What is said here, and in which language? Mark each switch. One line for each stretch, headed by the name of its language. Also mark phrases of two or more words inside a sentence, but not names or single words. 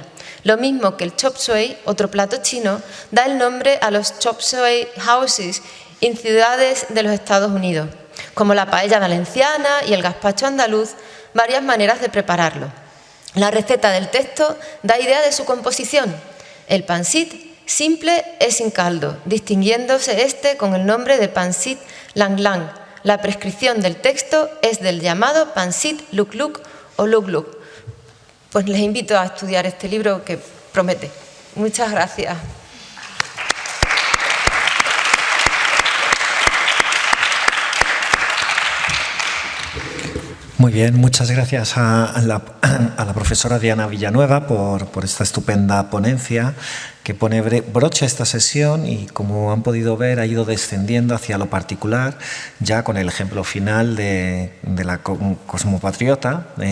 Spanish: Lo mismo que el chop suey, otro plato chino, da el nombre a los
English: chop suey houses
Spanish: en ciudades de los Estados Unidos, como la paella valenciana y el gazpacho andaluz, varias maneras de prepararlo. La receta del texto da idea de su composición. El pancit simple es sin caldo, distinguiéndose este con el nombre de pancit lang lang. La prescripción del texto es del llamado pancit luk luk o luk luk. Pues les invito a estudiar este libro que promete. Muchas gracias. Muy bien, muchas gracias a la profesora Diana Villanueva por esta estupenda ponencia que pone broche a esta sesión y, como han podido ver, ha ido descendiendo hacia lo particular, ya con el ejemplo final de la cosmopatriota.